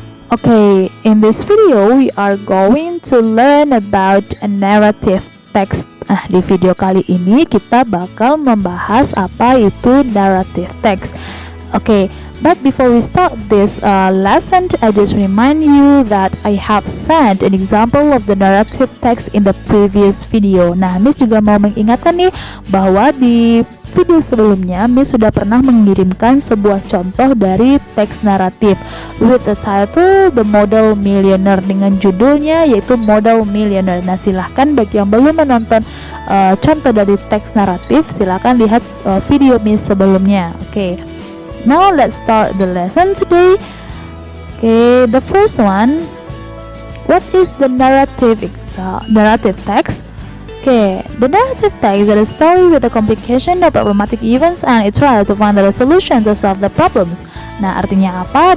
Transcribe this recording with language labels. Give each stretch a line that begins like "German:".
English: Okay, in this video we are going to learn about a narrative text.
Indonesian: Di video kali ini kita bakal membahas apa itu narrative text.
English: Okay, but before we start this lesson, I just remind you that I have sent an example of the narrative text in the previous video.
Indonesian: Nah, Miss juga mau mengingatkan nih bahwa di video sebelumnya Miss sudah pernah mengirimkan sebuah contoh dari teks naratif
English: with the title The Model Millionaire,
Indonesian: dengan judulnya yaitu Model Millionaire. Nah, silahkan bagi yang belum menonton contoh dari teks naratif, silahkan lihat video Miss sebelumnya.
English: Okay. Now let's start the lesson today. Okay, the first one, what is the narrative text? Okay, the narrative text is a story with a complication of problematic events and it tries to find the solution to solve the problems.
Indonesian: Nah, artinya apa?